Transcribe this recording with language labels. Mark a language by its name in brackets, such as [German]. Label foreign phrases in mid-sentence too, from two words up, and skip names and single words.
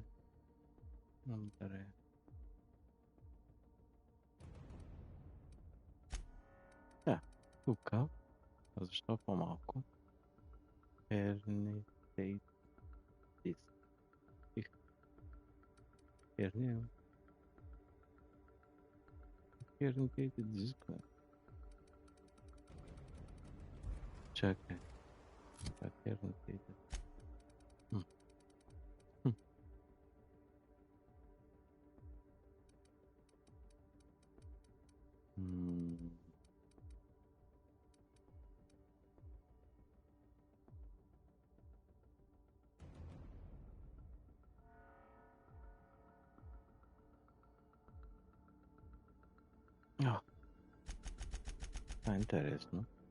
[Bulgarian] Добре. Да. Тук. А защо по-малко? [English] Hernitate disk. Hernitate disk. [Bulgarian] Чакай. Как hernitate? Това е интересно.